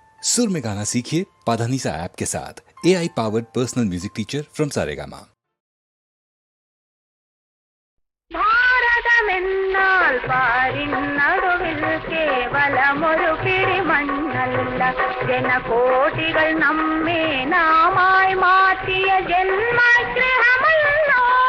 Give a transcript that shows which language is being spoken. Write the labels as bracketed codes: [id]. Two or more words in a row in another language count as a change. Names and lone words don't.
[hi] सुर में गाना सीखिए पाधानीसा ऐप के साथ। [en] AI powered personal music teacher from Saregama. [ml] ഭാരതമെന്നാൽ പാരിന്നടുവിൽ കേവലമൊരു പിടിമണ്ണല്ല, ജനകോടികൾ നമ്മെ നാമായി മാറ്റിയ ജന്മഗൃഹമല്ലോ.